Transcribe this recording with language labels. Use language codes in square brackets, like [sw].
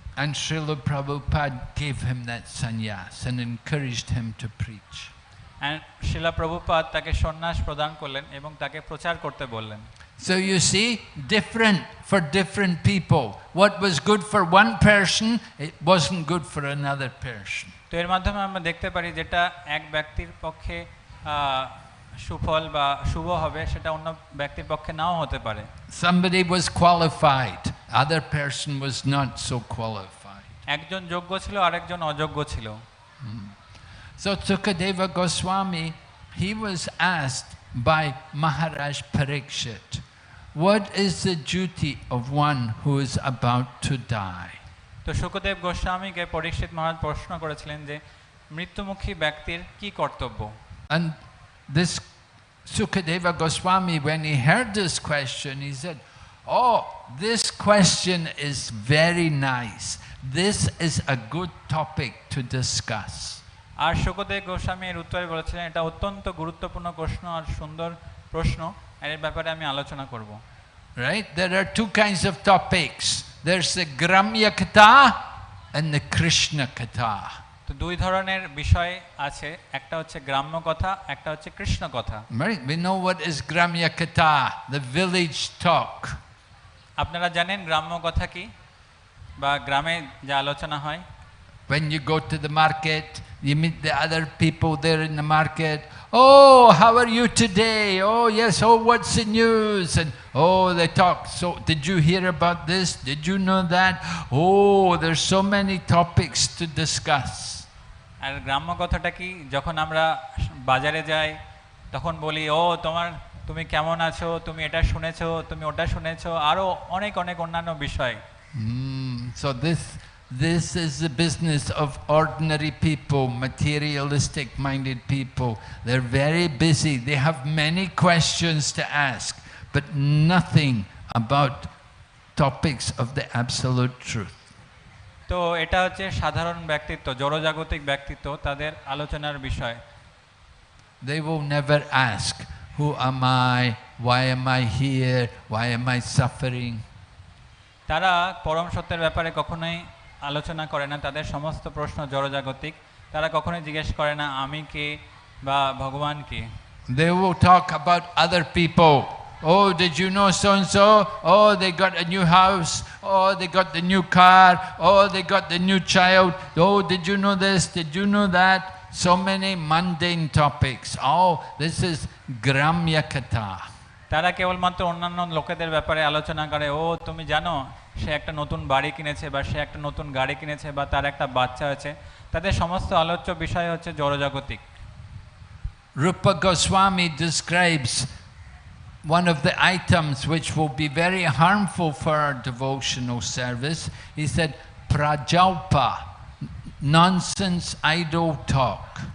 [en] And Srila Prabhupada gave him that sannyas and encouraged him to preach. [bn] And শিলা প্রভুপাদ তাকে সন্ন্যাস প্রদান করলেন এবং তাকে প্রচার করতে বললেন। [en] So you see, different for different people. What was good for one person, it wasn't good for another person. [bn] তো এর মাধ্যমে আমরা দেখতে পারি যেটা এক ব্যক্তির পক্ষে সুফল বা শুভ হবে, সেটা অন্য ব্যক্তির পক্ষে নাও হতে পারে। [en] Somebody was qualified, other person was not so qualified. [bn] একজন যোগ্য ছিল, আরেকজন অযোগ্য ছিল। [en] So Sukadeva Goswami, he was asked by Maharaj Parikshit, what is the duty of one who is about to die? [bn] তো শুকদেব গোস্বামীকে পরীক্ষিত মহারাজ প্রশ্ন করেছিলেন যে মৃত্যুমুখী ব্যক্তির কি কর্তব্য। [en] And this Sukadeva Goswami, when he heard this question, he said, oh, this question is very nice. This is a good topic to discuss. [bn] আর শুকদেব গোস্বামী এর উত্তরে বলেছিলেন, এটা অত্যন্ত গুরুত্বপূর্ণ প্রশ্ন আর সুন্দর প্রশ্ন, এর ব্যাপারে আমি আলোচনা করব। [en] Right? There are two kinds of topics. There's the Gramya Katha and the Krishna Katha. [bn] তো দুই ধরনের বিষয় আছে, একটা হচ্ছে গ্রাম্য কথা, একটা হচ্ছে কৃষ্ণ কথা। [en] Right? We know what is Gramya Katha, the village talk. [bn] আপনারা জানেন গ্রাম্য কথা কি, বা গ্রামে যা আলোচনা হয়? [en] When you go to the market, you meet the other people there in the market. Oh, how are you today? Oh, yes. Oh, what's the news? And oh, they talk. So, did you hear about this? Did you know that? Oh, there's so many topics to discuss. [bn] আর গ্রাম্য কথাটা কি, যখন আমরা বাজারে যাই তখন বলি, ও তুমি কেমন আছো, তুমি এটা শুনেছো, তুমি ওটা শুনেছো, আরো অনেক অনেক অন্যান্য বিষয়। [en] So this is the business of ordinary people, materialistic minded people. They're very busy. They have many questions to ask, but nothing about topics of the absolute truth. [bn] তো এটা হচ্ছে সাধারণ ব্যক্তিত্ব, জড়জাগতিক ব্যক্তিত্ব, তাদের আলোচনার বিষয়। [en] They will never ask, who am I? Why am I here? Why am I suffering? [bn] তারা পরম সত্যের ব্যাপারে কখনোই আলোচনা করে না। তাদের সমস্ত প্রশ্ন জড়জাগতিক। তারা কখনোই জিজ্ঞেস করে না আমি কে বা ভগবান কে। [en] They will talk about other people. Oh, did you know so and so? Oh, they got a new house. Oh, they got the new car. Oh, they got the new child. Oh, did you know this? Did you know that? So many mundane topics. Oh, this is Gramya Katha. [bn] তারা কেবলমাত্র অন্যান্য লোকেদের ব্যাপারে আলোচনা করে। ও তুমি জানো সে একটা নতুন বাড়ি কিনেছে, বা সে একটা নতুন গাড়ি কিনেছে, বা তার একটা বাচ্চা আছে। তাদের সমস্ত আলোচ্য বিষয় হচ্ছে জড়জাগতিক। [en] Rupa Goswami describes one of the items which will be very harmful for our devotional service. He said, prajalpa, nonsense idle talk.